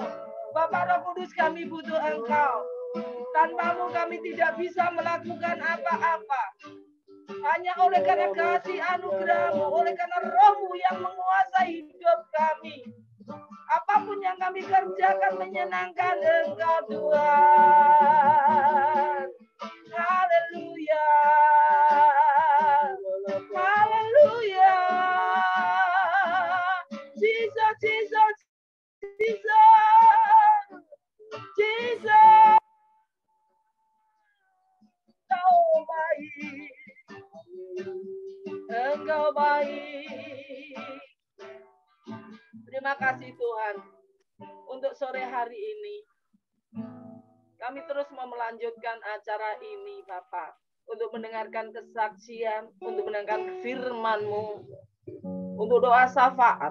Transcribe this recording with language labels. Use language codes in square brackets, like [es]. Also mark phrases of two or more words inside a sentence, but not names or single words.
[id] Bapak Roh Kudus, kami butuh Engkau. Tanpamu kami tidak bisa melakukan apa-apa. Hanya oleh karena kasih anugerah-Mu, oleh karena Roh-Mu yang menguasai hidup kami. Apapun yang kami kerjakan menyenangkan Engkau, Tuhan. Haleluya. Haleluya. Jesus, Jesus, Jesus. Jesus. Engkau baik. Engkau baik. Terima kasih Tuhan. Untuk sore hari ini kami terus mau melanjutkan acara ini Bapak, untuk mendengarkan kesaksian, untuk mendengarkan firman-Mu, untuk doa syafaat.